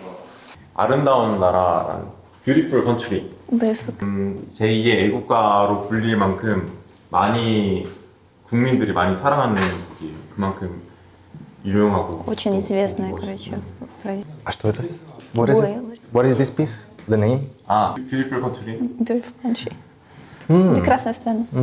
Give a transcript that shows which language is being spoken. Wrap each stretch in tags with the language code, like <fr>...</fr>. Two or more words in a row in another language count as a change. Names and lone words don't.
<ko>아름다운 나라라는 Beautiful Country 제2의 애국가로 불릴 만큼 많이 국민들이 많이 사랑하는 곡이 그만큼 유용하고</ko> <ru>Очень</ru> <ko>또</ko> <ru>известная,</ru> <ko>멋있는.</ko> <ru>короче, А что это?</ru> <en>What is it? What is this piece? The name?</en> <ko>아, Beautiful Country?</ko> <en>Beautiful country.</en> <ru>Прекрасная страна.</ru>